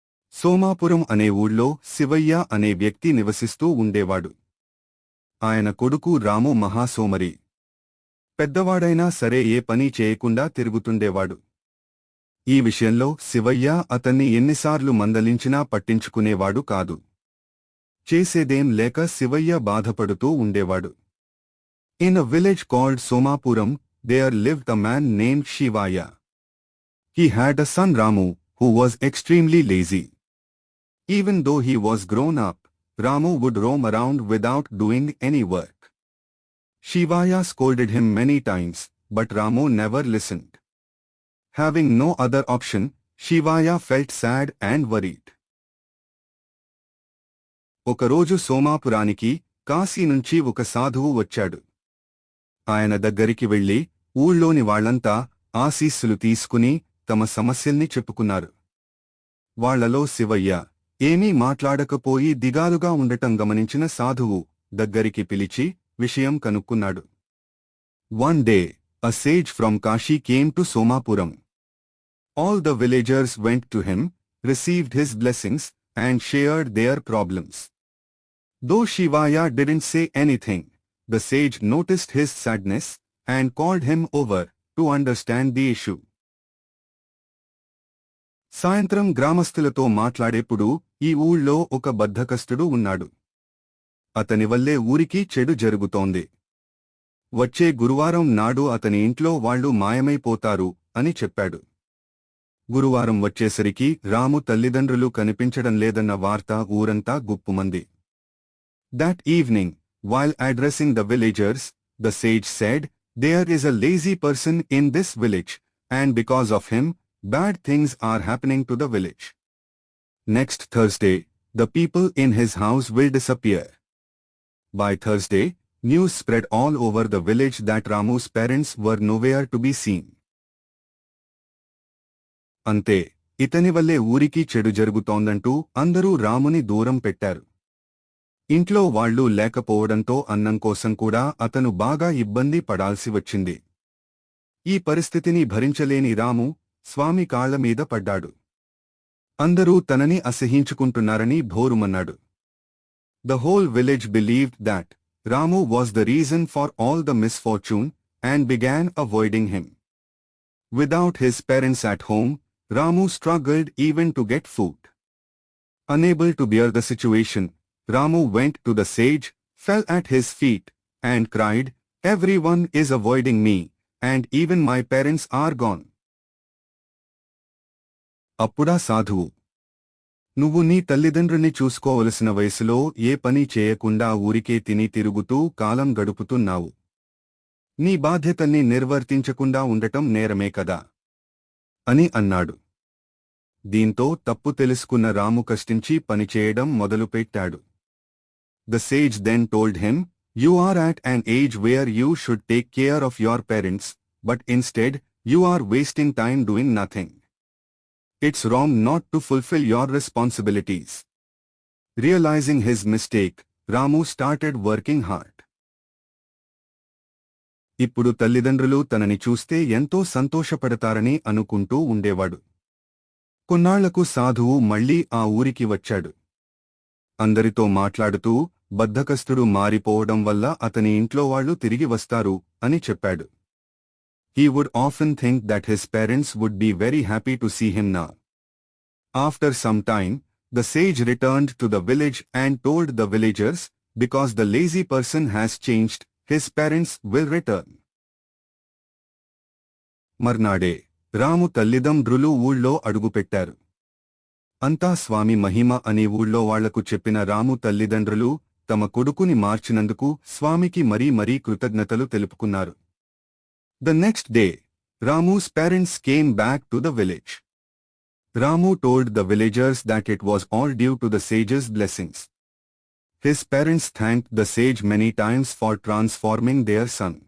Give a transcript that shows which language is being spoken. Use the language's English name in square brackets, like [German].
[Telugu] సోమాపురం అనే ఊళ్ళో శివయ్య అనే వ్యక్తి నివసిస్తూ ఉండేవాడు. ఆయన కొడుకు రాము మహాసోమరి. పెద్దవాడైనా సరే ఏ పని చేయకుండా తిరుగుతుండేవాడు. ఈ విషయంలో శివయ్య అతన్ని ఎన్నిసార్లు మందలించినా పట్టించుకునేవాడు కాదు. చేసేదేం లేక శివయ్య బాధపడుతూ ఉండేవాడు. [English] In a village called Somapuram, there lived a man named Shivaya. He had a son Ramu, who was extremely lazy. Even though he was grown up, Ramu would roam around without doing any work. Shivaya scolded him many times, but Ramu never listened. Having no other option, Shivaya felt sad and worried. [Telugu] ఒకరోజు సోమాపురానికి కాశీ నుంచి ఒక సాధువు వచ్చాడు. ఆయన దగ్గరికి వెళ్లి ఊళ్ళోని వాళ్లంతా ఆశీస్సులు తీసుకుని తమ సమస్యల్ని చెప్పుకున్నారు. వాళ్లలో శివయ్య ఏమీ మాట్లాడకపోయి దిగాలుగా ఉండటం గమనించిన సాధువు దగ్గరికి పిలిచి విషయం కనుక్కున్నాడు. [English] One day, a sage from Kashi came to Somapuram. All the villagers went to him, received his blessings, and shared their problems. Though Shivaya didn't say anything, the sage noticed his sadness and called him over to understand the issue. [Telugu] సాయంత్రం గ్రామస్తులతో మాట్లాడేప్పుడు ఈ ఊళ్ళో ఒక బద్ధకస్తుడు ఉన్నాడు. అతని వల్లే ఊరికి చెడు జరుగుతోంది. వచ్చే గురువారం నాడు అతని ఇంట్లో వాళ్లు మాయమైపోతారు అని చెప్పాడు. గురువారం వచ్చేసరికి రాము తల్లిదండ్రులు కనిపించడం లేదన్న వార్త ఊరంతా గుప్పుమంది. [English] That evening, while addressing the villagers, the sage said, "There is a lazy person in this village, and because of him, bad things are happening to the village. Next Thursday, the people in his house will disappear." By Thursday, news spread all over the village that Ramu's parents were nowhere to be seen. [Telugu] అంతే, ఇతని వల్లే ఊరికి చెడు జరుగుతోందంటూ అందరూ రాముని దూరం పెట్టారు. ఇంట్లో వాళ్లు లేకపోవడంతో అన్నం కోసం కూడా అతను బాగా ఇబ్బంది పడాల్సి వచ్చింది. ఈ పరిస్థితిని భరించలేని రాము స్వామి కాళ్లమీద పడ్డాడు. అందరూ తనని అసహ్యించుకుంటున్నారని భోరుమన్నాడు. [English] The whole village believed that Ramu was the reason for all the misfortune and began avoiding him. Without his parents at home, Ramu struggled even to get food. Unable to bear the situation, Ramu went to the sage, fell at his feet, and cried, "Everyone is avoiding me, and even my parents are gone." [Telugu] అప్పుడా సాధువు, నువ్వు నీ తల్లిదండ్రుల్ని చూసుకోవలసిన వయసులో ఏ పని చేయకుండా ఊరికే తిని తిరుగుతూ కాలం గడుపుతున్నావు. నీ బాధ్యతల్ని నిర్వర్తించకుండా ఉండటం నేరమే కదా అని అన్నాడు. దీంతో తప్పు తెలుసుకున్న రాము కష్టించి పనిచేయడం మొదలుపెట్టాడు. [English] The sage then told him, "You are at an age where you should take care of your parents, but instead, you are wasting time doing nothing. It's wrong not to fulfill your responsibilities." Realizing his mistake, Ramu started working hard. [Telugu] ఇప్పుడు తల్లిదండ్రులు తనని చూస్తే ఎంతో సంతోషపడతారని అనుకుంటూ ఉండేవాడు. కొన్నాళ్లకు సాధువు మళ్లీ ఆ ఊరికి వచ్చాడు. అందరితో మాట్లాడుతూ బద్ధకస్తుడు మారిపోవడం వల్ల అతని ఇంట్లో వాళ్లు తిరిగి వస్తారు అని చెప్పాడు. [English] He would often think that his parents would be very happy to see him now. After some time, the sage returned to the village and told the villagers, "Because the lazy person has changed, his parents will return." [Telugu] మర్నాడే రాము తల్లిదండ్రులు ఊళ్ళో అడుగుపెట్టారు. అంతా స్వామి మహిమ అని ఊళ్ళో వాళ్లకు చెప్పిన రాము తల్లిదండ్రులు తమ కొడుకుని మార్చినందుకు స్వామికి మరీ కృతజ్ఞతలు తెలుపుకున్నారు. [English] The next day, Ramu's parents came back to the village. Ramu told the villagers that it was all due to the sage's blessings. His parents thanked the sage many times for transforming their son.